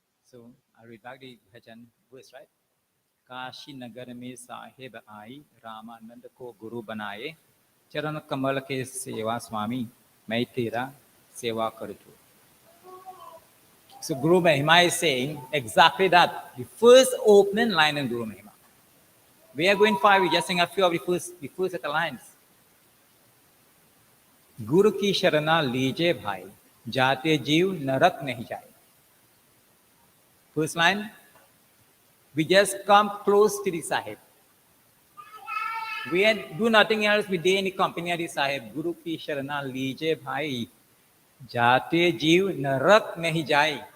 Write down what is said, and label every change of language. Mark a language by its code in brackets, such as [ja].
[en] So I read back the bhajan verse, right? [hi] Kashi नगर में साहेब आई रामानंद को गुरु बनाए चरण कमल के सेवा स्वामी मैं तेरा सेवा करतु. [en] So Guru Mahima is saying exactly that. The first opening line in Guru Mahima. We are going far. We just sing a few of the first set of lines. [hi] गुरु की शरणा लीजे भाई जाते जीव नरक नहीं जाए. [en] First line, we just come close to the Sahib. We do nothing else. We stay in the company of the Sahib. [hi] Guru ki sharana लीजे भाई जाते जीव नरक नहीं जाए.